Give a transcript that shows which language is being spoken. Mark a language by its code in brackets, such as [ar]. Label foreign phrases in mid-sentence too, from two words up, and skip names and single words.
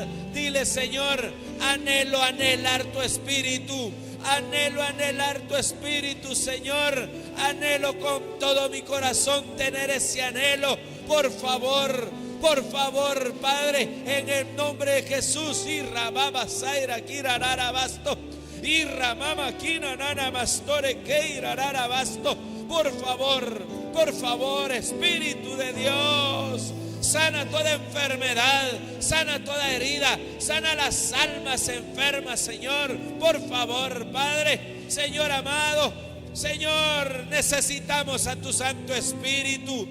[es] Dile: Señor, anhelo anhelar tu Espíritu. Anhelo anhelar tu Espíritu, Señor. Anhelo con todo mi corazón tener ese anhelo. Por favor, Padre, en el nombre de Jesús. Y ramama saira kirarara basto. Y ramama kinanana mastore keirarara basto. Por favor, Espíritu de Dios, sana toda enfermedad, sana toda herida, sana las almas enfermas, Señor. Por favor, Padre, Señor amado, Señor, necesitamos a tu Santo Espíritu.